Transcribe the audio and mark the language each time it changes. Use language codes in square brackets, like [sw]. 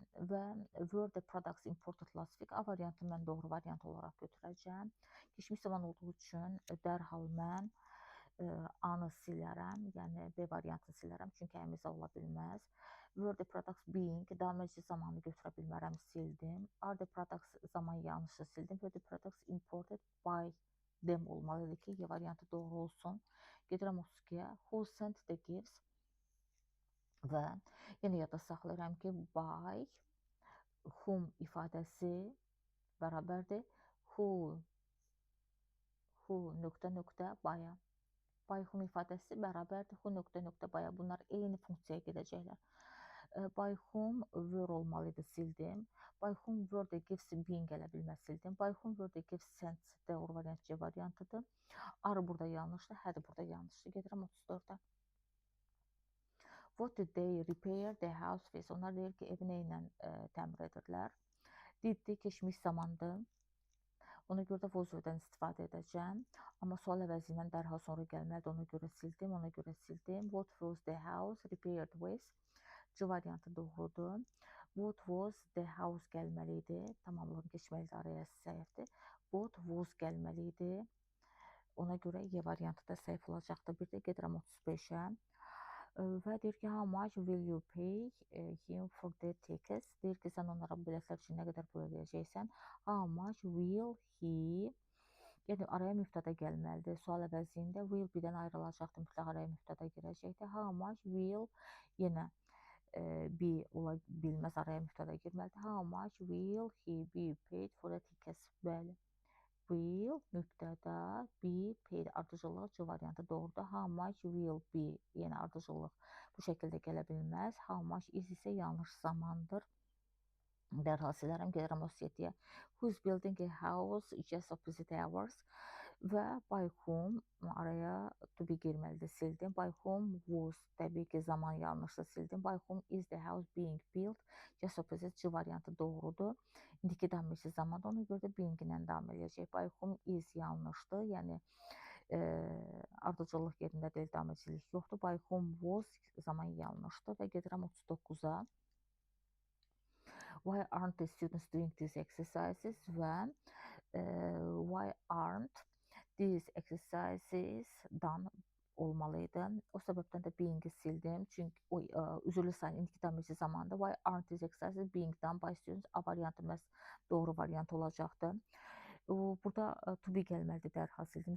[az] Və [en] were the products imported last week? [az] A variantını mən doğru variant olaraq götürəcəm. Keçmiş zaman olduğu üçün dərhal mən A-nı silərəm, yəni B variantını silərəm, çünki əmizə ola bilməz. [en] Were the products being, [az] daməcli zamanı götürə bilmərəm, sildim. [en] Are the products [az] zaman yanlışı sildim. [en] Were the products imported by them [az] olmalıdır ki, Y variantı doğru olsun. Gedirəm 32-yə. [en] Who sent the gifts? [az] Və yenə yadda saxlayıram ki, [en] by whom [az] ifadəsi bərabərdir who nöqtə nöqtə by-a. [en] By whom [az] ifadəsi bərabərdir who nöqtə nöqtə by-a. Bunlar eyni funksiyaya gedəcəklər. [en] By whom were [az] olmalıydı, sildim. [en] By whom were the gifts being [az] gələ bilməz, sildim. [en] By whom were the gifts sent [az] doğru variant C variantıdır. Are burada yanlışdır, hədir burada yanlışdır. Gedirəm 34-ə. [en] What did they repair the house with? [az] Onlar deyir ki, evi nə ilə təmir edirlər? Did keçmiş zamandır. Ona görə də was-dan istifadə edəcəm. Amma sual əvəzi ilə dərhal sonra gəlməlidir. Ona görə sildim, ona görə sildim. [en] What was the house repaired with? [az] C variantı doğrudur. [en] What was the house [az] gəlməli idi. Tamamlığını keçməlidir, araya səhvdir. [en] What was [az] gəlməli idi. Ona görə Y variantı da səhv olacaqdır. Bir də gedirəm 35-ə. Və deyir ki, [en] how much will you pay him for the tickets? [az] Deyir ki, sən onlara biletlər üçün nə qədər pul ödəyəcəksən? [en] How much will he? [az] Yəni araya mübtəda gəlməlidir. Sual əvəzində will birdən ayrılacaqdır, mütləq araya mübtəda girəcəkdir. [en] How much will [az] yenə be ola bilməz, araya mübtəda girməlidir. [en] How much will he be paid for the tickets? [az] Bəli. Will mübtəda [en] be paid [az] ardıcıllıq C variantı doğrudur. [en] How much will be [az] yenə ardıcıllıq bu şəkildə gələ bilməz. [en] How much is [az] isə yanlış zamandır. Dərhal silərəm, gedirəm 37-yə. [en] Who's building a house just opposite ours? Və by whom araya to be [az] girməlidir, sildim. [en] By whom was [az] təbii ki zaman yanlışdır, sildim. [en] By whom is the house being built? Just opposite [az] C variantı doğrudur. İndiki damicli zamanda ona görə də being ilə davam edəcək. [en] By whom is [az] yanlışdır, yəni ardıcıllıq yerində deyil, damiclilik yoxdur. [en] By whom was [az] zaman yanlışdır və gedirəm 39-a. [en] Why aren't the students doing these exercises? Və why aren't these exercises done [az] olmalıydı. O səbəbdən də being-i sildim. Çünki üzrlü sayın indiki damicli zamanda [en] why aren't these exercises being done by students? [az] A variantı məhz doğru variant olacaqdır. Burada [en] to be [az] gəlməlidir, dərhal sildim.